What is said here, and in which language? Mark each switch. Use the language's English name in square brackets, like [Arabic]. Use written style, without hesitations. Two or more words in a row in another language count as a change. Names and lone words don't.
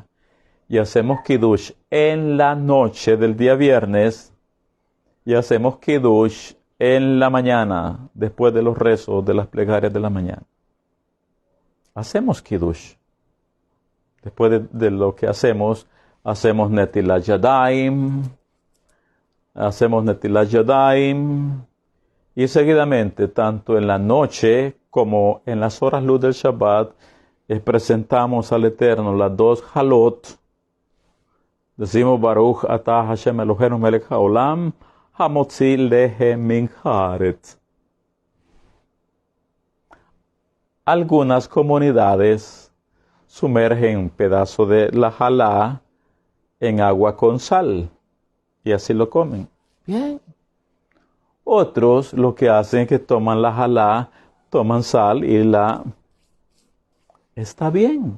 [Spanish] Y hacemos kiddush en la noche del día viernes y hacemos kiddush en la mañana, después de los rezos de las plegarias de la mañana. Hacemos kiddush. Después de lo que hacemos [Hebrew] נטילת ידיים, [Spanish] y seguidamente, tanto en la noche como en las horas luz del Shabbat, presentamos al Eterno las dos halot. [Hebrew] Decimos ברוך אתה השם אלוהינו מלך העולם, המוציא לחם מן הארץ. [Spanish] Algunas comunidades sumergen un pedazo de la jalá en agua con sal y así lo comen. Bien. Otros lo que hacen es que toman la jalá, toman sal y está bien.